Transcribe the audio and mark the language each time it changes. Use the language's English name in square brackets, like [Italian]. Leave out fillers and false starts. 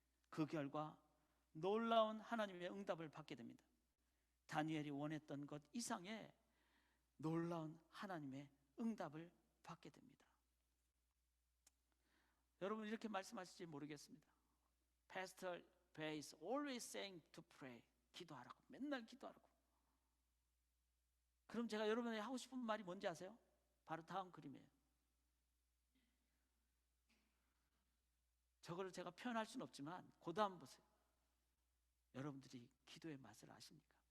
[Korean] 그 결과 놀라운 하나님의 응답을 받게 됩니다. 다니엘이 원했던 것 이상의 놀라운 하나님의 응답을 받게 됩니다. 여러분 이렇게 말씀하실지 모르겠습니다. [English] Pastor Bay is always saying to pray. [Korean] 기도하라고, 맨날 기도하라고. 그럼 제가 여러분에게 하고 싶은 말이 뭔지 아세요? 바로 다음 그림이에요. 저거를 제가 표현할 수는 없지만 그 다음 보세요. 여러분들이 기도의 맛을 아십니까?